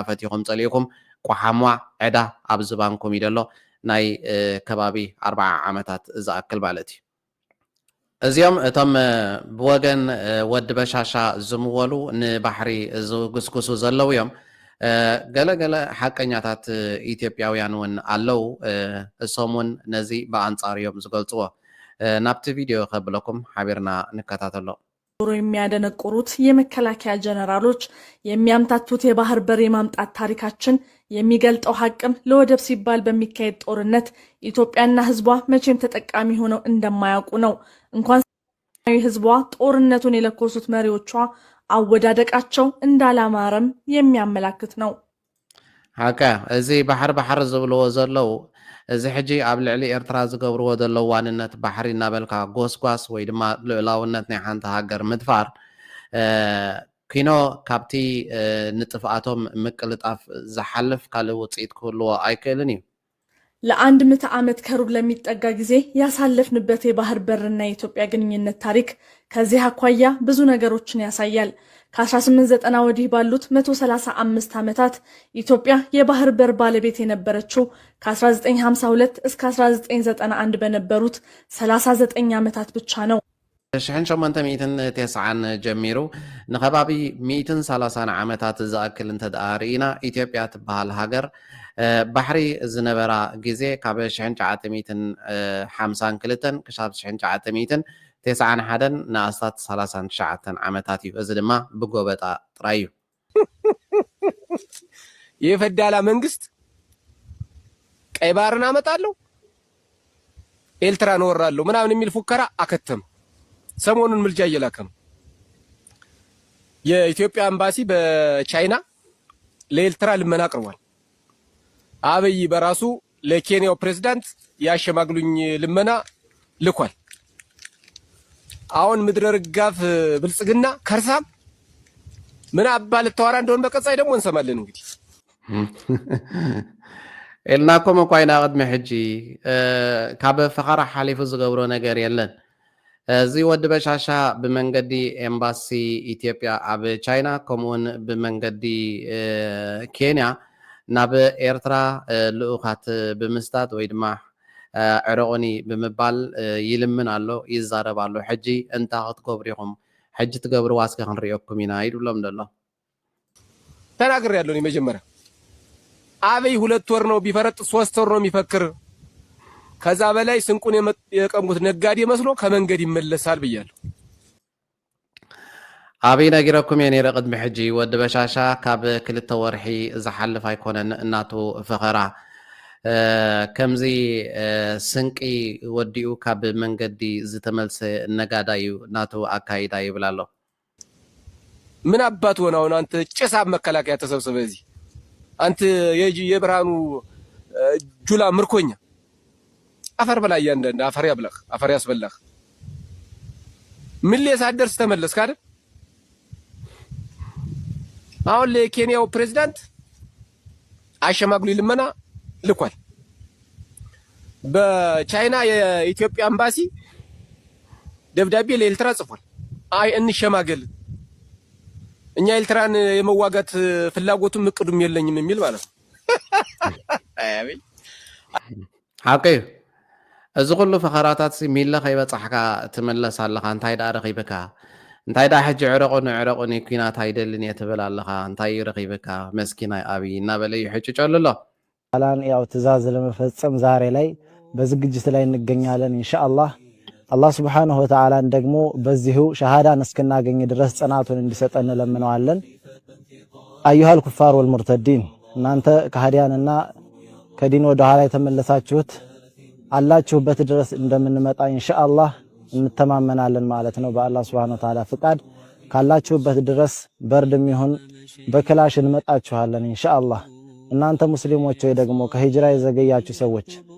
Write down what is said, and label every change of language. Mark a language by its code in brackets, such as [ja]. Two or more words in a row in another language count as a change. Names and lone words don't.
[ti] ፈቲኹም ፀሊእኩም ቋሓሟ ዕዳ ኣብ ዝባንኩም እዩ ደሎ ናይ ከባቢ 40 ዓመታት ዝኣክል ማለት እዩ እዚኦም እቶም ብወገን ወዲ በሻሻ ዝምወሉ ንባሕሪ ዝግስግሱ ዘለው እዮም ገለገለ ሓቀኛታት ኢትዮጵያውያን እውን ኣለው እሶም እውን ነዚ በኣንጻር እዮም ዝገልጽዎ ናብቲ ቪዲዮ ከብለኩም ሓቢርና ንከታተሎ [am] የሚያደነቁሩት የመከላከያ ጀነራሎች የሚያምታቱት የባህር በር የማምጣት ታሪካችን የሚገልጠው ሐቅም ለወደብ ሲባል በሚካሄድ ጦርነት ኢትዮጵያና ህዝቧ መቼም ተጠቃሚ ሆነው እንደማያውቁ ነው እንኳን ህዝቧ ጦርነቱን የለኮሱት መሪዎቿ አወዳደቃቸው እንዳላማረም የሚያመላክት ነው [ti] ሃካ እዚ ባህር ዝብልዎ ዘለው እዚ ሕጂ ኣብ ልዕሊ ኤርትራ ዝገብርዎ ዘለው ዋንነት ባሕሪ እናበልካ ጎስጓስ ወይ ድማ ልዕላውነት ናይ ሓንቲ ሃገር ምድፋር ኪኖ ካብቲ ንጥፍኣቶም ምቅልጣፍ ዝሓልፍ ካልእ ውፅኢት ክህልዎ አይክእልን እዩ [am] ለአንድ ምዕተ ዓመት ከሩብ ለሚጠጋ ጊዜ ያሳለፍንበት የባህር በርና የኢትዮጵያ ግንኙነት ታሪክ ከዚህ አኳያ ብዙ ነገሮችን ያሳያል ከ1890 ወዲህ ባሉት 135 ዓመታት ኢትዮጵያ የባህር በር ባለቤት የነበረችው ከ1952 እስከ 1991 በነበሩት 39 ዓመታት ብቻ ነው [ti] 1890 ጀሚሩ ንኸባቢ 130 ዓመታት ዝኣክል እንተዳሪና ኢትዮጵያ ትበሃል ሃገር ባሕሪ ዝነበራ ጊዜ ካብ 1952 ክሳብ 1991 ንኣስታት 39 ዓመታት እዩ እዚ ድማ ብጎበጣ ጥራይ እዩ [am] የፈዳላ መንግስት ቀይ ባህርን አመጣለሁ ኤርትራን ወራለሁ ምናምን የሚል ፉከራ አከተም ሰሞኑን ምልጃ እየላከ ነው የኢትዮጵያ ኤምባሲ በቻይና ለኤርትራ ልመና አቅርቧል አብይ በራሱ ለኬንያው ፕሬዝዳንት ያሸማግሉኝ ልመና ልኳል አሁን ምድረ ርጋፍ ብልጽግና ከርሳም ምን አባል ተዋራ እንደሆነ በቀጻይ ደግሞ እንሰማለን እንግዲህ [ti] ኢልናኩም እኮ አይና ቅድሚ ሕጂ ካብ ፈኸራ ሓሊፉ ዝገብሮ ነገር የለን እዚ ወዲ በሻሻ ብመንገዲ ኤምባሲ ኢትዮጵያ ኣብ ቻይና ከምኡውን ብመንገዲ ኬንያ ናብ ኤርትራ ልኡኻት ብምስታት ወይ ድማ ዕረቁኒ ብምባል ይልምን ኣሎ ይዛረብ ኣሎ ሕጂ እንታይ ክትገብሩ ኢኹም ሕጂ ትገብሩ ዋስከ ክንሪኦኩም ኢና ይድብሎም ደሎ [am] ተናግር ያለው ነው መጀመሪያ አብይ 2 ወር ነው ቢፈረጥ 3 ወር ነው የሚፈክር ከዛ በላይ ስንቁን የቀሙት ነጋዴ መስሎ ከመንገድ ይመለሳል ብያለሁ [ti] አብይ ነጊረኩም የኔ ረቅድ ምሕጂ ወዲ በሻሻ ካብ 2 ወርሒ ዝሓልፍ ኣይኮነን እናቱ ፈኸራ ከምዚ ስንቂ ወዲኡ ካብ መንገዲ ዝተመልሰ ነጋዳ እዩ እናቱ አካይዳ ይብላሎ [am] ምን አባት ሆነው አንተ ጭሳብ መከላከያ ተሰብስበ እዚህ አንተ የብርሃኑ ጁላ ምርኮኛ አፈር በላይ ያንደንደ አፈር ያብለህ አፈር ያስበላህ ምን ለሳደርስ ተመለስክ አይደል አሁን ለኬንያው ፕሬዝዳንት አሸማግሉ ልመና ልኳል በቻይና የኢትዮጵያ ኤምባሲ ደብዳቤ ለኤርትራ ጽፏል አይ እንሸማገል እኛ ኤርትራን የመዋጋት ፍላጎቱም እቅዱም የለኝም የሚል ማለት ነው አያበይ [ti] ሐቂ እዚ ኩሉ ፈኸራታት ሚለ ከይበጻሕካ ትመለስ ኣለኻ እንታይ ዳ ረኺብካ እንታይ ዳ ሕጂ ዕረቁን ኩናት አይደልን የትብል ኣለኻ እንታይ ረኺብካ መስኪናይ አብይ እናበለ ይሕጭጨልሎ [am] አላን ያው ትእዛዝ ለመፈጸም ዛሬ ላይ በዝግጅት ላይ እንገኛለን [ar] إن شاء الله الله سبحانه وتعالى [am] ደግሞ በዚሁ ሸሃዳን እስከናገኝ ድረስ ጽናቱን እንዲሰጠን ለምነዋለን [ar] أيها الكفار والمرتدين [am] እናንተ ከሃዲያንና ከዲን ወደ ኋላ የተመለሳችሁት አላችሁበት ድረስ እንደምንመጣ ኢንሻአላህ እንተማመናለን ማለት ነው በአላህ [ar] سبحانه وتعالى [am] ፍቃድ ካላችሁበት ድረስ በርድም ይሁን በክላሽ እንመጣችኋለን ኢንሻአላህ እናንተ ሙስሊሞች ወይ ደግሞ ከሂጅራ የዘገያችሁ ሰዎች